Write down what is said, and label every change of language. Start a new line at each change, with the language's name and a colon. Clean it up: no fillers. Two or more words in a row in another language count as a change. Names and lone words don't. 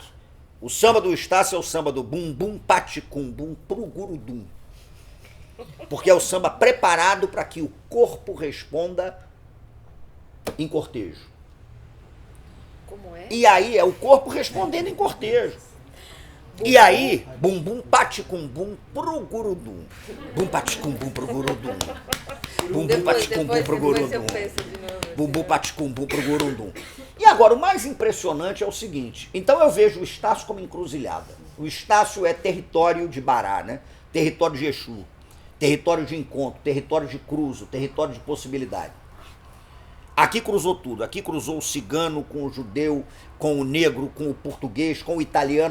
Portuguese: O samba do Estácio é o samba do bumbum paticumbum pro gurundum. Porque é o samba preparado para que o corpo responda em cortejo. Como é? E aí é o corpo respondendo em cortejo. E aí, bumbum paticumbum pro gurudum. Bum paticumbum pro gurudum. Bumbum paticumbum pro gurudum. Bumbum paticumbum pro gurudum. E agora, o mais impressionante é o seguinte. Então eu vejo o Estácio como encruzilhada. O Estácio é território de Bará, né? Território de Exu. Território de encontro, território de cruzo, território de possibilidade. Aqui cruzou tudo. Aqui cruzou o cigano com o judeu, com o negro, com o português, com o italiano.